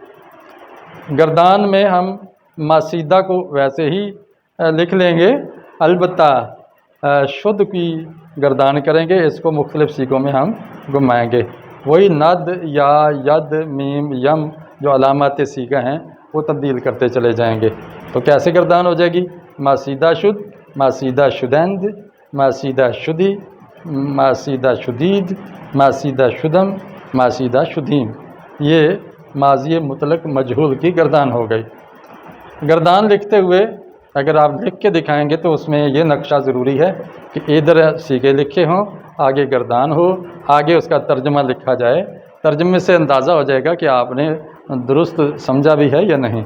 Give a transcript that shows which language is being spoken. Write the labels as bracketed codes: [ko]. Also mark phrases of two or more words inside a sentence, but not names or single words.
[ur] گردان میں ہم ماسیدہ کو ویسے ہی لکھ لیں گے، البتہ شد کی گردان کریں گے، اس کو مختلف سیغوں میں ہم گھمائیں گے۔ وہی ند، یا، ید، میم، یم جو علامات سیغہ ہیں وہ تبدیل کرتے چلے جائیں گے، تو کیسے گردان ہو جائے گی؟ [fa] ماسیدہ شد، ماسیدہ شدند، ماسیدہ شدی، ماسیدہ شدید، ماسیدہ شدم، ماسیدہ شدیم۔ [ur] یہ ماضی مطلق مجہول کی گردان ہو گئی۔ گردان لکھتے ہوئے اگر آپ لکھ کے دکھائیں گے تو اس میں یہ نقشہ ضروری ہے کہ ادھر سیغے لکھے ہوں، آگے گردان ہو، آگے اس کا ترجمہ لکھا جائے۔ ترجمے سے اندازہ ہو جائے گا کہ آپ نے درست سمجھا بھی ہے یا نہیں۔